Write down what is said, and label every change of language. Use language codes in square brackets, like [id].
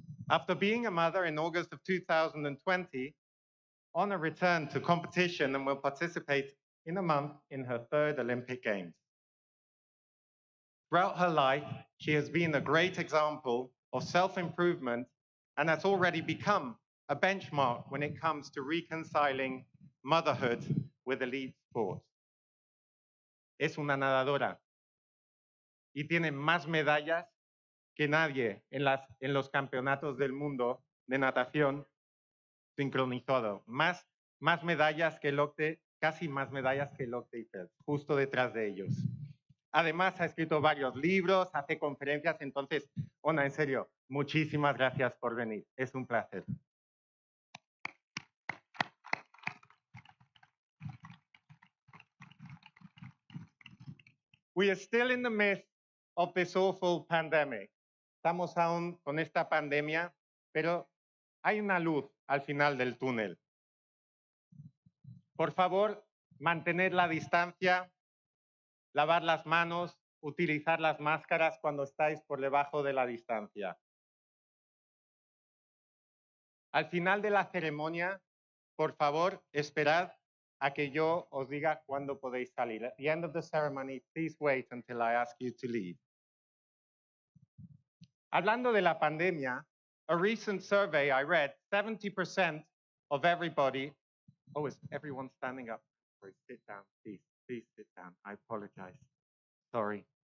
[en] After being a mother in August of 2020, Ona returned to competition and will participate in a month in her third Olympic Games. Throughout her life, she has been a great example of self-improvement and has already become a benchmark when it comes to reconciling motherhood with elite sports. [es] Es una nadadora y tiene más medallas que nadie en los campeonatos del mundo de natación sincronizado. Más medallas que el octe, casi más medallas que el octe y Phelps, justo detrás de ellos. Además, ha escrito varios libros, hace conferencias. Entonces, Ona, en serio, muchísimas gracias por venir. Es un placer. [en] We are still in the midst of this awful pandemic. [es] Estamos aún con esta pandemia, pero hay una luz al final del túnel. Por favor, mantener la distancia, lavar las manos, utilizar las máscaras cuando estáis por debajo de la distancia. Al final de la ceremonia, por favor, esperad a que yo os diga cuándo podéis salir. [en] At the end of the ceremony, please wait until I ask you to leave. [es] Hablando de la pandemia, [en] a recent survey I read, 70% of everybody, oh, is everyone standing up? Sorry, sit down, please sit down. I apologize. Sorry.